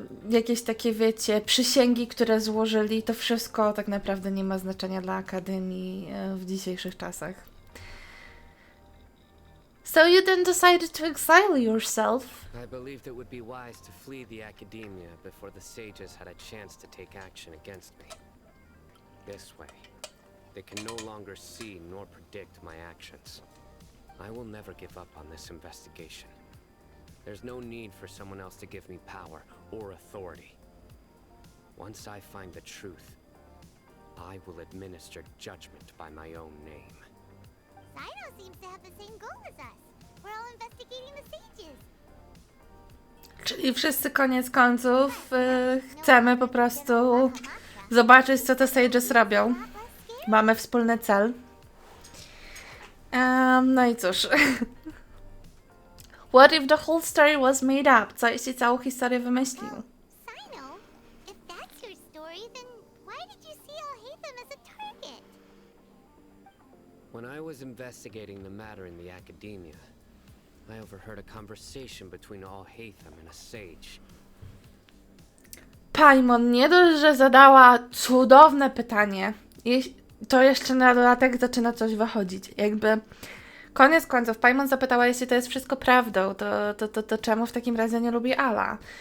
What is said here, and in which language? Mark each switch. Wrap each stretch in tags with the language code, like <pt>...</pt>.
<pl>jakieś takie, wiecie, przysięgi, które złożyli, to wszystko tak naprawdę nie ma znaczenia dla Akademii w dzisiejszych czasach.</pl> <en>So you then decided to exile yourself. I believed it would be wise to flee the academia before the sages had a chance to take action against me. This way, they can no longer see nor predict my actions. I will never give up on this investigation. There's no need for someone else to give me power or authority. Once I find the truth, I will administer judgment by my own name. Cyno seems to have the same goal as us. We're all investigating the sages.</en> <pl>Czyli wszyscy koniec końców chcemy po prostu zobaczyć, co te sages robią. Mamy wspólny cel. No i cóż.</pl> <en>What if the whole story was made up?</en> <pl>Co jeśli całą historię wymyślił?</pl> <en>Cyno, if that's your story, then why did you see Al-Haitham as a target? When I was investigating the matter in the academia, I overheard a conversation between Al-Haitham and a sage.</en> <pl>Paimon nie dość, że zadała cudowne pytanie, to jeszcze na dodatek zaczyna coś wychodzić. Jakby koniec końców Paimon zapytała, jeśli to jest wszystko prawdą, to czemu w takim razie nie lubi Ala?</pl>